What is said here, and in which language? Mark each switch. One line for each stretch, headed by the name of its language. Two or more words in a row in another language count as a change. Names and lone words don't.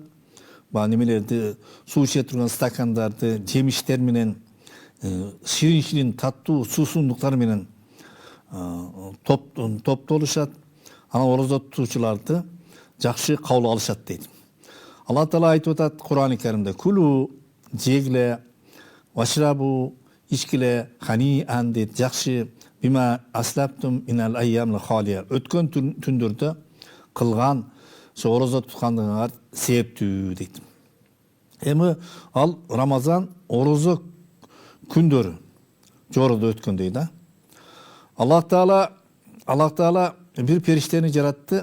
Kyrgyz: Баягы немелерди, суу иче турган стакандарды, жемиштер менен, ширин таттуу суусундуктар менен топтолушат. Анан орозо тутуучуларды жакшы кабыл алышат дейт. Алла Таала айтып атат Кур'ан-ы Каримде: "Кулу, жегиле, вашрабу, ичкиле, ханиан" дейт. Жакшы,
Arabic: بما أسلفتم في الأيام الخالية.
Kyrgyz: Өткөн түндөрдө кылган ошо орозо туткандыгыңар септүү дейт. Эми ал Рамазан орозо күндөрү жорудо өткөндөй да. Аллах Таала бир периштени жаратты.